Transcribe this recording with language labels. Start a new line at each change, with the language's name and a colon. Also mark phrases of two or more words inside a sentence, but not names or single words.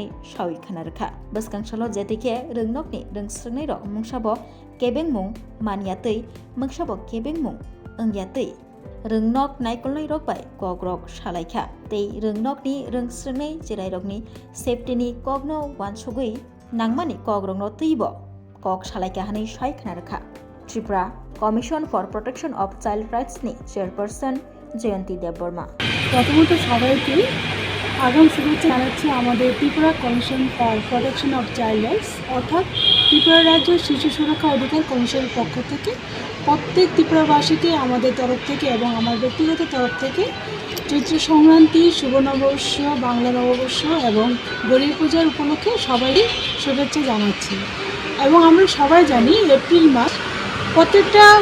Kok Borok: sawi khanaraka buskang salo jetike rengnogni reng srengnai rok mungsabo kebengmung maniatei mungsabo kebengmung angyatei Rengnog naikolnai rok bai kogrok salaikha tei rengnogni reng srengnai jirai rokni safety ni kogno wansugui nangmani kogrokno tibo kok salaikha hanei sai khanarkha Tripura Commission for Protection of Child Rights ni chairperson Jayanti Deborma
Bangla: প্রথমত সবাইকে আগাম শুভেচ্ছা জানাচ্ছি আমাদের ত্রিপুরা কমিশন ফর প্রোটেকশন অফ চাইল্ড রাইটস অর্থাৎ ত্রিপুরা রাজ্য শিশু সুরক্ষা অধিকার কমিশনের পক্ষ থেকে প্রত্যেক ত্রিপুরাবাসীকে আমাদের তরফ থেকে এবং আমার ব্যক্তিগত তরফ থেকে চৈত্র সংক্রান্তি শুভ নববর্ষ বাংলা নববর্ষ এবং গরিব পূজার উপলক্ষে সবাইকে শুভেচ্ছা জানাচ্ছি এবং আমরা সবাই জানি এপ্রিল মাস প্রত্যেকটা